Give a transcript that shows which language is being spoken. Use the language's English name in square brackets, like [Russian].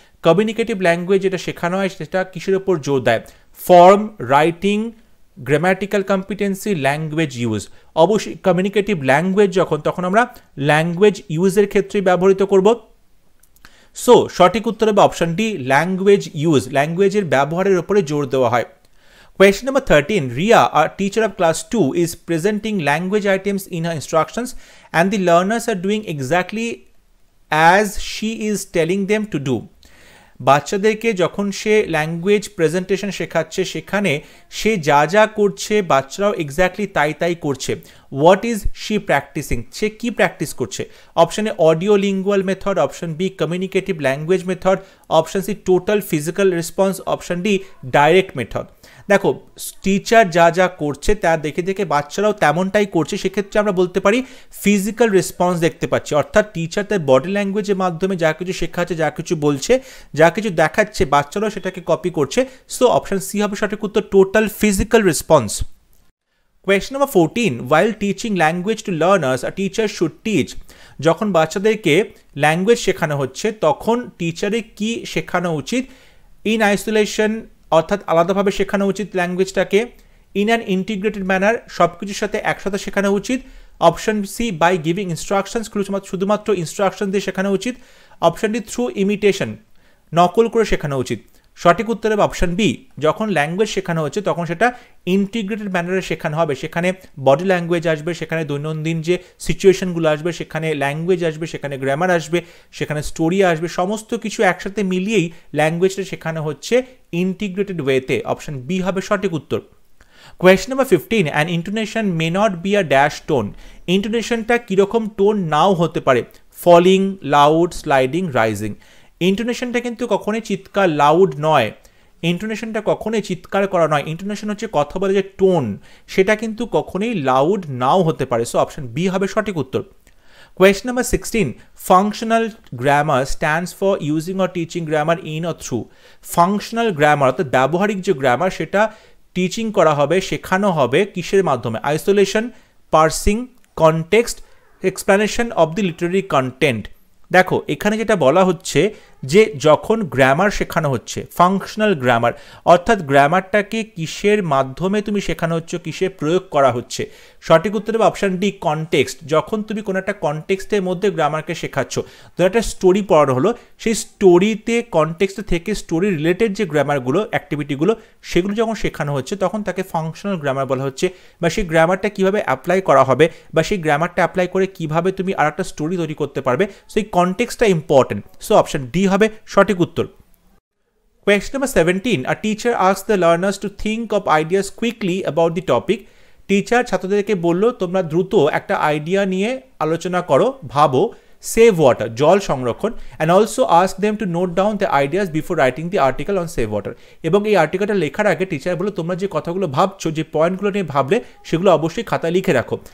[Bangla] Communicative language যেটা শেখানো হয় সেটা কিসের উপর জোর দেয়? [English] Form, writing, grammatical competency, language use. [Bangla] অবশ্যই কমিউনিকেটিভ ল্যাঙ্গুয়েজ যখন, তখন আমরা ল্যাঙ্গুয়েজ ইউজের ক্ষেত্রে ব্যবহৃত করব, সো সঠিক উত্তর হবে অপশন ডি, ল্যাঙ্গুয়েজ ইউজ, ল্যাঙ্গুয়েজের ব্যবহারের উপরে জোর দেওয়া হয়। [English] Question number 13, Ria, a teacher of class 2, is presenting language items in her instructions and the learners are doing exactly as she is telling them to do. [Bangla] বাচ্চাদেরকে যখন সে language presentation শেখাচ্ছে সেখানে সে যা যা করছে বাচ্চারাও এক্স্যাক্টলি তাই করছে। [English] what is she practising, [Bangla] সে কি প্র্যাকটিস করছে? [English] Option A audio lingual method, option B communicative language method, option C total physical response, option D direct method. [Bangla] দেখো টিচার যা যা করছে তা দেখে দেখে বাচ্চারাও তেমনটাই করছে, সেক্ষেত্রে আমরা বলতে পারি ফিজিক্যাল রেসপন্স দেখতে পাচ্ছি, অর্থাৎ টিচার তার বডি ল্যাঙ্গুয়েজের মাধ্যমে যা কিছু শেখাচ্ছে, যা কিছু বলছে, যা কিছু দেখাচ্ছে, বাচ্চারাও সেটাকে কপি করছে, সো অপশন সি হবে সঠিক উত্তর, total physical response. [English] Question number 14, while teaching language to learners, a teacher should teach. [Bangla] যখন বাচ্চাদেরকে ল্যাঙ্গুয়েজ শেখানো হচ্ছে তখন টিচারে কি শেখানো উচিত? ইন আইসোলেশন, অর্থাৎ আলাদাভাবে শেখানো উচিত ল্যাঙ্গুয়েজটাকে, [English] in an integrated manner, [Bangla] সব কিছুর সাথে একসাথে শেখানো উচিত, [English] option C by giving instructions, [Bangla] শুধুমাত্র ইনস্ট্রাকশন দিয়ে শেখানো উচিত, [English] option D through imitation, [Bangla] নকল করে শেখানো উচিত। সঠিক উত্তর হবে অপশন বি, যখন ল্যাঙ্গুয়েজ শেখানো হচ্ছে তখন সেটা ইন্টিগ্রেটেড ম্যানারে শেখানো হবে, সেখানে বডি ল্যাঙ্গুয়েজ আসবে, সেখানে দৈনন্দিন যে সিচুয়েশনগুলো আসবে, সেখানে ল্যাঙ্গুয়েজ আসবে, সেখানে গ্রামার আসবে, সেখানে স্টোরি আসবে, সমস্ত কিছু একসাথে মিলিয়েই ল্যাঙ্গুয়েজটা শেখানো হচ্ছে ইন্টিগ্রেটেড ওয়েতে, অপশন বি হবে সঠিক উত্তর। [English] Question number 15, an intonation may not be a dash tone. [Bangla] ইন্টোনেশনটা কীরকম টোন নাও হতে পারে? [English] Falling, loud, sliding, rising. [Bangla] ইন্টোনেশনটা কিন্তু কখনোই চিৎকার, লাউড নয়। ইন্টোনেশনটা কখনোই চিৎকার করা নয়। ইন্টোনেশন হচ্ছে কথা বলে যে টোন, সেটা কিন্তু কখনোই লাউড নাও হতে পারে। সো অপশন বি হবে সঠিক উত্তর। [English] Question number 16. Functional grammar stands for using or teaching grammar in or through. [Bangla] Functional grammar অর্থাৎ ব্যবহারিক যে গ্রামার সেটা টিচিং করা হবে, শেখানো হবে কিসের মাধ্যমে? [English] Isolation, parsing, context, explanation of the literary content. [Bangla] দেখো এখানে যেটা বলা হচ্ছে যে যখন গ্রামার শেখানো হচ্ছে, ফাংশনাল গ্রামার অর্থাৎ গ্রামারটাকে কিসের মাধ্যমে তুমি শেখানো হচ্ছে, কিসে প্রয়োগ করা হচ্ছে? সঠিক উত্তর হবে অপশন ডি, কনটেক্সট। যখন তুমি কোনো একটা কনটেক্সটের মধ্যে গ্রামারকে শেখাচ্ছ, ধরো একটা স্টোরি পড়ানো হলো, সেই স্টোরিতে কনটেক্সট থেকে স্টোরি রিলেটেড যে গ্রামারগুলো, অ্যাক্টিভিটিগুলো, সেগুলো যখন শেখানো হচ্ছে তখন তাকে ফাংশনাল গ্রামার বলা হচ্ছে। বা সেই গ্রামারটা কীভাবে অ্যাপ্লাই করা হবে, বা সেই গ্রামারটা অ্যাপ্লাই করে কীভাবে তুমি আর একটা স্টোরি তৈরি করতে পারবে, সেই কনটেক্সটটা ইম্পর্টেন্ট। সো অপশন ডি হবে সঠিক উত্তর। [English] Question number 17. A teacher asks the learners to think of ideas quickly about the topic. [Bangla] Teacher ছাত্রদেরকে বললো তোমরা দ্রুত একটা আইডিয়া নিয়ে আলোচনা করো, ভাবো। [English] save water, [Bangla] জল সংরক্ষণ, [English] And also ask them to note down the ideas before writing the article on save water. [Bangla] এবং এই আর্টিকেলটা লেখার আগে টিচার বললো তোমরা যে কথাগুলো ভাবছো, যে পয়েন্টগুলো নিয়ে ভাবলে, সেগুলো অবশ্যই খাতায় লিখে রাখো।